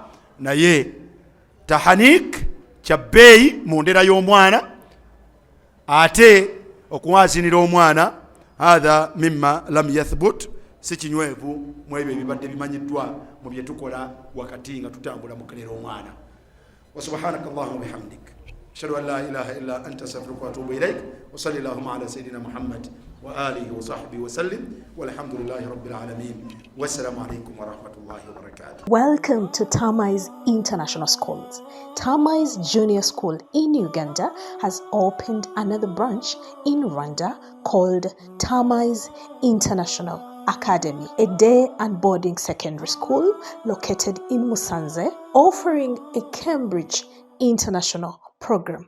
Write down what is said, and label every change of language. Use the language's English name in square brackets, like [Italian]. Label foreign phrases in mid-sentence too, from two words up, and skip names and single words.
[Ganda] Naye tahanik kyabbeeyi mu ndera y'omwana, ate okuwazinira omwana [Arabic] هذا مما لم يثبت, [Ganda] si kinywevu mu ebyo ebibadde bimanyiddwa mu bye tukola wakati nga tutambula mu kulera omwana. [Arabic] وسبحانك اللهم وبحمدك أشهد أن لا إله إلا أنت أستغفرك وأتوب إليك. وصلى الله على سيدنا محمد وآله وصحبه وسلم والحمد لله رب العالمين. والسلام عليكم ورحمة الله وبركاته. [English] Welcome to Tamais International Schools. Tamais Junior School in Uganda has opened another branch in Rwanda called Tamais International Academy, a day and boarding secondary school located in Musanze, offering a Cambridge International program.